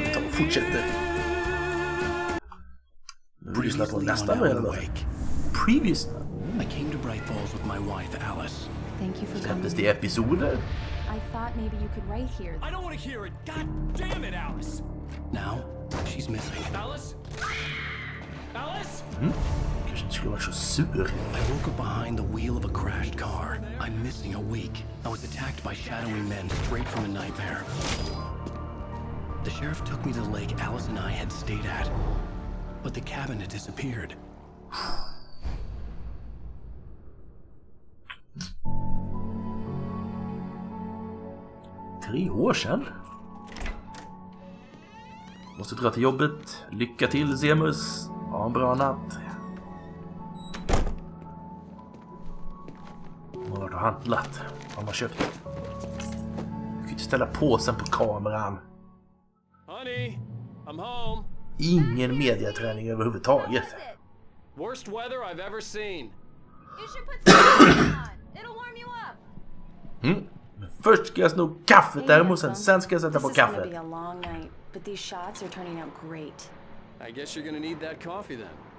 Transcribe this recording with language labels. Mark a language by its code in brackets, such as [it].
[sv] Fortsätter. Nu lyssnar på nästa början. [en] Previous. I came to Bright Falls with my wife Alice. Thank you for coming. [sv] Släpptes det episoder? [en] I thought maybe you could write here. I don't want to hear it. God damn it, Alice. Now she's missing. Alice? Alice? [sv] Kanske inte skulle vara så sur. [en] I woke up behind the wheel of a crashed car. I'm missing a week. I was attacked by shadowy men straight from a nightmare. The sheriff took me to the lake Alice and I had stayed at, but the cabin had disappeared. [sv] 3 år sedan. Måste dra till jobbet. Lycka till, Zemus. Ha en bra natt. Man har varit och handlat. Vad man köpt. Du kan inte ställa påsen på kameran. [en] Honey, I'm home. [sv] Ingen mediaträning överhuvudtaget. [en] Worst weather I've ever seen. You should put some on. It'll warm you up. [sv] Först ska jag sno kaffet däremot, sen ska jag sätta på [en] This is gonna [sv] kaffet. [en] be a long night, but these shots are turning out great. I guess you're gonna need that coffee then.